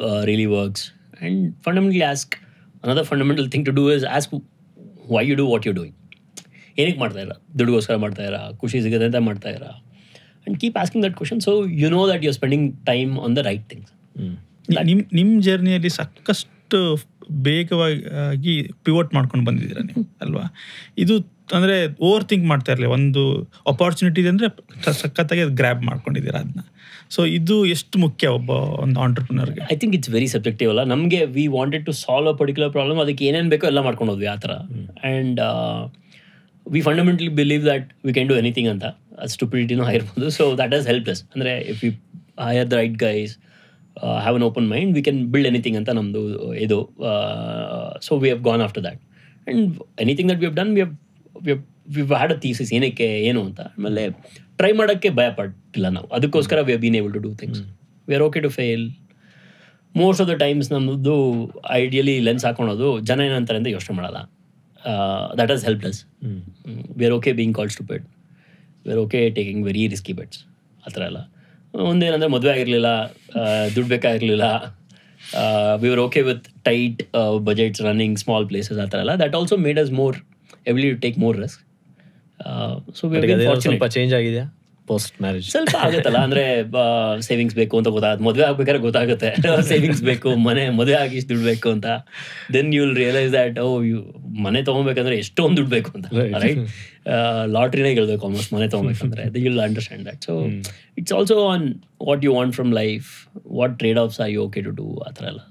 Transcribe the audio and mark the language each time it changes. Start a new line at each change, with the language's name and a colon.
English: Really works. And fundamentally another fundamental thing to do is ask why you do what you're doing.
Kannada: ಏನಕ್ಕೆ ಮಾಡ್ತಾ ಇರ? ದುಡ್ಡುಗೋಸ್ಕರ ಮಾಡ್ತಾ ಇರ? ಖುಷಿ ಸಿಗುತ್ತೆ ಅಂತ ಮಾಡ್ತಾ ಇರ?
English: And keep asking that question, so you know that you're spending time on the right things.
Kannada: ನಿಮ್ಮ ಜರ್ನಿಯಲ್ಲಿ ಸಾಕಷ್ಟು ಬೇಗವಾಗಿ ಪಿವೋಟ್ ಮಾಡ್ಕೊಂಡು ಬಂದಿದ್ದೀರಾ ನೀವು ಅಲ್ವಾ? ಇದು ಅಂದರೆ ಓವರ್ ಥಿಂಕ್ ಮಾಡ್ತಾ ಇರಲಿ, ಒಂದು ಅಪಾರ್ಚುನಿಟಿ ಇದೆ ಅಂದರೆ ಸಖತ್ತಾಗಿ ಗ್ರ್ಯಾಬ್ ಮಾಡ್ಕೊಂಡಿದ್ದೀರಾ ಅದನ್ನ. ಸೊ ಇದು ಎಷ್ಟು ಮುಖ್ಯ ಒಂದು ಆಂಟ್ರಪ್ರಿನರ್ಗೆ?
English: I think it's very subjective ಅಲ್ಲ.
Kannada: ನಮಗೆ
English: we wanted to solve a particular problem,
Kannada: ಅದಕ್ಕೆ ಏನೇನು ಬೇಕೋ ಎಲ್ಲ ಮಾಡ್ಕೊಂಡು ಹೋದ್ವಿ ಆ ಥರ.
English: And we fundamentally believe that we can do anything anta. Stupidity
Kannada: no hire bodu.
English: So that has helped us. Andre if we hire the right guys, have an open mind, we can build anything
Kannada: anta namdu edo.
English: So we have gone after that, and anything that we have done, we've had a thesis
Kannada: ಏನಕ್ಕೆ ಏನು ಅಂತ. ಆಮೇಲೆ try ಮಾಡೋಕ್ಕೆ ಭಯ ಪಟ್ಟಿಲ್ಲ ನಾವು. ಅದಕ್ಕೋಸ್ಕರ
English: we have been able to do things. We are okay to fail. Most of the times
Kannada: ನಮ್ಮದು ideally lens ಹಾಕೊಳೋದು ಜನ ಏನಂತಾರೆ ಅಂತ ಯೋಚನೆ ಮಾಡಲ್ಲ.
English: That has helped us. We are okay being called stupid. We are okay taking very risky bets.
Kannada: ಆ ಥರ ಎಲ್ಲ. ಒಂದೇನಂದರೆ ಮದುವೆ ಆಗಿರಲಿಲ್ಲ, ದುಡ್ಡು ಬೇಕಾಗಿರಲಿಲ್ಲ,
English: we were okay with tight budgets, running small places,
Kannada: ಆ ಥರ ಎಲ್ಲ.
English: That also made us more ability to take more risk. So we have been fortunate.
Kannada: ಸ್ವಲ್ಪ ಚೇಂಜ್ ಆಗಿದೆಯಾ ಪೋಸ್ಟ್ ಮ್ಯಾರೇಜ್? ಸ್ವಲ್ಪ ಆಗುತ್ತಲ್ಲ, ಅಂದರೆ ಸೇವಿಂಗ್ಸ್ ಬೇಕು ಅಂತ ಗೊತ್ತಾಗುತ್ತೆ. ಮದುವೆ ಆಗ್ಬೇಕಾದ್ರೆ ಗೊತ್ತಾಗುತ್ತೆ ಸೇವಿಂಗ್ಸ್ ಬೇಕು, ಮದುವೆ ಆಗಿ ಇಷ್ಟು ದುಡ್ಡು ಬೇಕು ಅಂತ.
English: then you will realise that
Kannada: ಮನೆ ತೊಗೊಬೇಕಂದ್ರೆ ಎಷ್ಟೊಂದು ದುಡ್ಡು ಬೇಕು ಅಂತ, ರೈಟ್? ಲಾಟ್ರಿನೇ ಗೆಲ್ಬೇಕು ಆಲ್ಮೋಸ್ಟ್ ಮನೆ ತೊಗೊಬೇಕಂದ್ರೆ.
English: You will understand that. So it's also on what you want from life, what trade offs are you okay to do,
Kannada: ಆ ಥರ ಎಲ್ಲ.